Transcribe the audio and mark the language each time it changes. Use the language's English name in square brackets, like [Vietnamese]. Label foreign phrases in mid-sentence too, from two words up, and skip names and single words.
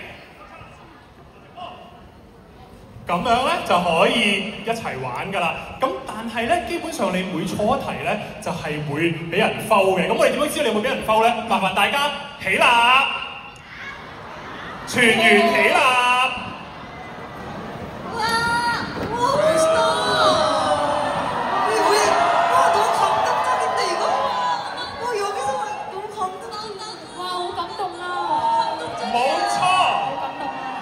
[Cantonese] 咁樣咧就可以一齊玩㗎啦。咁但係咧，基本上你每錯一題咧，就係會俾人 foul 嘅。咁我哋點樣知道你會俾人 foul 咧？麻煩大家起立，全員起立。 [Korean] 와 멋있다. 와 너무 감동적인데 이거? 와 여기서 너무 감동적인데. [Cantonese] 哇，好感動啊！冇錯。好感動啊！